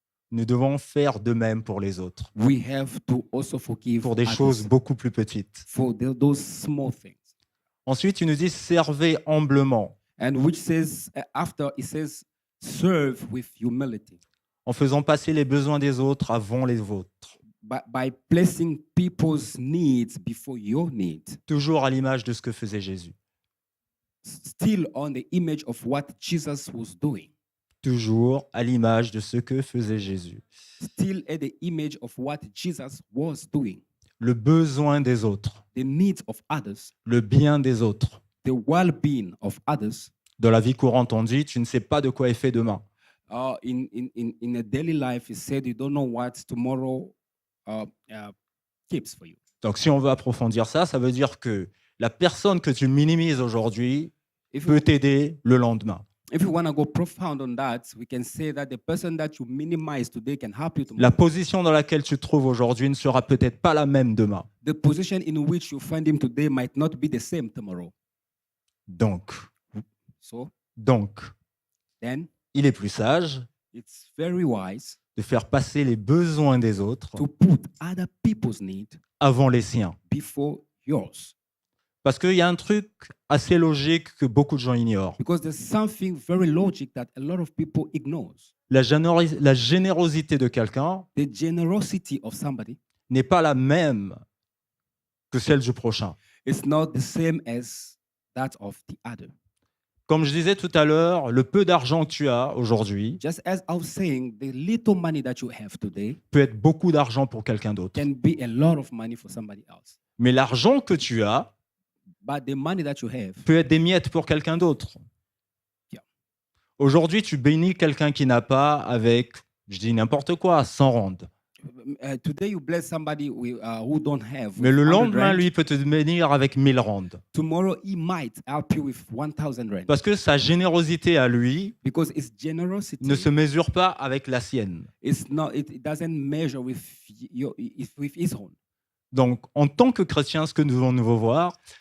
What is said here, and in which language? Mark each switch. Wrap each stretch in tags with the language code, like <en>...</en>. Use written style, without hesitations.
<fr>nous devons faire de même pour les autres,</fr> <en>We have to also forgive</en> <fr>pour des</fr> <en>others</en> <fr>choses beaucoup plus petites.</fr> <en>for those small things.</en> <fr>Ensuite, il nous dit servez humblement,</fr> <en>And which says, after it says, serve with humility,</en> <fr>en faisant passer les besoins des autres avant les vôtres,</fr> <en>by placing people's needs before your needs,</en> <fr>toujours à l'image de ce que faisait Jésus.</fr> <en>still on the image of what Jesus was doing,</en> <fr>Toujours à l'image de ce que faisait Jésus.</fr> <en>still at the image of what Jesus was doing,</en> <fr>Le besoin des autres,</fr> <en>the needs of others,</en> <fr>le bien des autres.</fr> <en>the well-being of others.</en> <fr>Dans la vie courante, on dit, tu ne sais pas de quoi est fait demain.</fr> <en>In a daily life, it said you don't know what tomorrow keeps for you.</en> <fr>Donc, si on veut approfondir ça, ça veut dire que la personne que tu minimises aujourd'hui</fr> <en>If</en> <fr>peut</fr> <en>you,</en> <fr>t'aider le lendemain.</fr> <en>if you want to go profound on that, we can say that the person that you minimize today can help you tomorrow.</en> <fr>La position dans laquelle tu te trouves aujourd'hui ne sera peut-être pas la même demain.</fr> <en>The position in which you find him today might not be the same tomorrow.</en> <fr>Donc,</fr> <en>So then, then</en> <fr>il est plus sage</fr> <en>it's very wise</en> <fr>de faire passer les besoins des autres</fr> <en>to put other people's needs</en> <fr>avant les siens.</fr> <en>before yours.</en> <fr>Parce qu'il y a un truc assez logique que beaucoup de gens ignorent.</fr> <en>Because there's something very logic that a lot of people ignores.</en> <fr>La générosité de quelqu'un</fr> <en>The generosity of somebody</en> <fr>n'est pas la même que celle du prochain.</fr> <en>is not the same as that of the other.</en> <fr>Comme je disais tout à l'heure, le peu d'argent que tu as aujourd'hui</fr> <en>Just as I was saying, the little money that you have today</en> <fr>peut être beaucoup d'argent pour quelqu'un d'autre.</fr> <en>can be a lot of money for somebody else.</en> <fr>Mais l'argent que tu as</fr> <en>But the money that you have</en> <fr>peut être des miettes pour quelqu'un d'autre.</fr> <en>Yeah.</en> <fr>Aujourd'hui, tu bénis quelqu'un qui n'a pas avec, je dis n'importe quoi, 100 rands.</fr> <en>today you bless somebody who don't have.</en> <fr>Mais le</fr> <en>100</en> <fr>lendemain,</fr> <en>rand.</en> <fr>lui, peut te bénir avec 1000 rands.</fr> <en>Tomorrow he might help you with 1,000 rand.</en> <fr>Parce que sa générosité à lui</fr> <en>Because his generosity</en> <fr>ne se mesure pas avec la sienne.</fr> <en>it doesn't measure with his own.</en> <fr>Donc, en tant que chrétien, ce que nous devons voir,</fr>